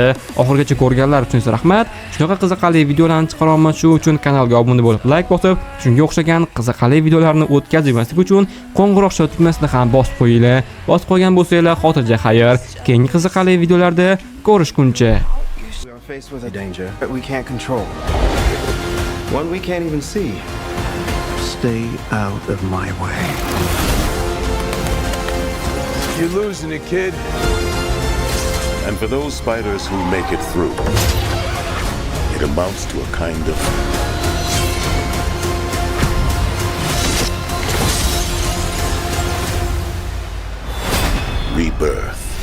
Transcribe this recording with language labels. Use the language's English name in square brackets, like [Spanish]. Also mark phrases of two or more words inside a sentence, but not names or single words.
[Uzbek] Oxirigacha ko'rganlar uchun rahmat. Shunaqa qiziqarli videolarni chiqaraman, shu uchun kanalga obuna bo'lib, like bosib, shunga o'xshagan qiziqarli videolarni o'tkazmaslik uchun qo'ng'iroq tugmasini ham bosib qo'yinglar. Bosib qo'ygan bo'lsanglar, xotirja xayr. Keyingi qiziqarli videolarda ko'rishguncha. [English] We're faced with a danger that we can't control. One we can't even see. Stay out of my way. You're losing it, kid. And for those spiders who make it through, it amounts to a kind of rebirth.